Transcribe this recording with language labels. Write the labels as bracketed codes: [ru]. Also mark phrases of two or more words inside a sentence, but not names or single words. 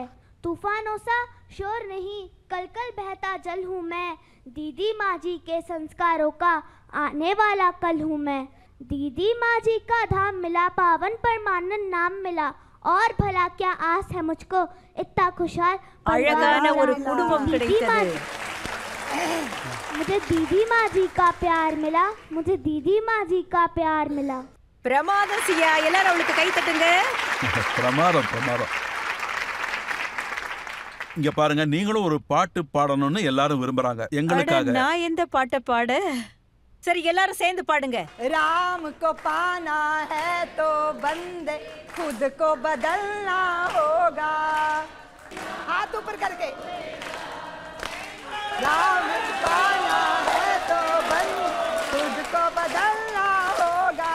[hi] तूफानों सा शोर नहीं कल कल बहता जल हूँ मैं, दीदी माँ जी के संस्कारों का आने वाला कल हूँ मैं. दीदी माँ जी का धाम मिला, पावन परमानंद नाम मिला, और भला क्या आस है मुझको इतना खुशहाल [ta] அழகான ஒரு குடும்பம் கிடைத்தது. [hi] मुझे दीदी माँ जी का प्यार मिला, मुझे दीदी माँ जी का प्यार मिला. [ta] பிரமாதம் சியா, எல்லாரும் அவளுக்கு கை தட்டுங்க. பிரமாதம் பிரமாதம். இங்க பாருங்க, நீங்களும் ஒரு பாட்டு பாடணும்னு எல்லாரும் விரும்புறாங்க. எங்களுக்காக நான் எந்த பாட்டை பாட? சரி எல்லாரும் சேர்ந்து பாடுங்க. [hi] राम को पाना है तो बंदे खुद को बदलना होगा. हाथ ऊपर करके. राम को पाना है तो बंदे खुद को बदलना होगा.